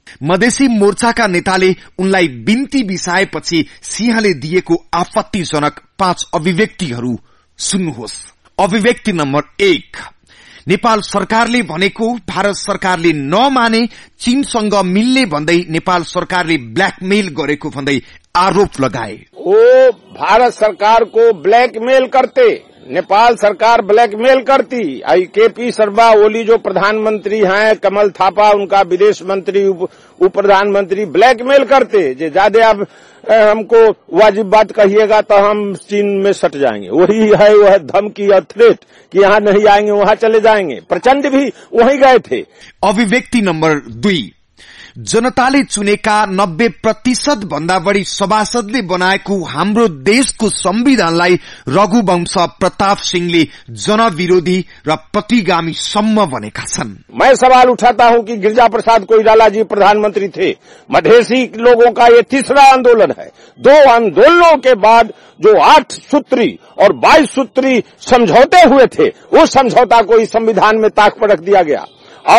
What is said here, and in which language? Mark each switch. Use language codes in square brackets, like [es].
[ne] मधेसी मोर्चाका नेताले उनलाई बिन्ती बिसाएपछि सिंहले दिएको आपत्तिजनक 5 अभिव्यक्तिहरू सुन्नुहोस्। अभिव्यक्ति नम्बर 1, नेपाल सरकारले भनेको भारत सरकारले नमाने, चीनसँग मिल्ने भन्दै नेपाल सरकारले ब्ल्याकमेल गरेको भन्दै आरोप लगाए। [hi] वो भारत सरकार को ब्लैकमेल करते, नेपाल सरकार ब्लैकमेल करती। केपी शर्मा ओली जो प्रधानमंत्री हैं, कमल थापा उनका विदेश मंत्री, उप प्रधानमंत्री ब्लैकमेल करते। जो ज्यादा आप हमको वाजिब बात कहिएगा तो हम चीन में सट जाएंगे। वही है वह धमकी और थ्रेट कि यहाँ नहीं आएंगे, वहां चले जाएंगे। प्रचंड भी वहीं गए थे। [ne] अभिव्यक्ति नम्बर 2, जनताले चुनेका 90% भन्दा बढी सभासदले बनाएको हाम्रो देशको संविधानलाई रघुवंश प्रताप सिंहले जनविरोधी र प्रतिगामी सम्म भनेका छन्। [hi] मैं सवाल उठाता हूं कि गिरिजा प्रसाद कोइराला जी प्रधानमंत्री थे। मधेसी लोगों का ये तीसरा आंदोलन है। 2 आंदोलनों के बाद जो 8 सूत्री और 22 सूत्री समझौते हुए थे, उस समझौता को इस संविधान में ताक पर रख दिया गया।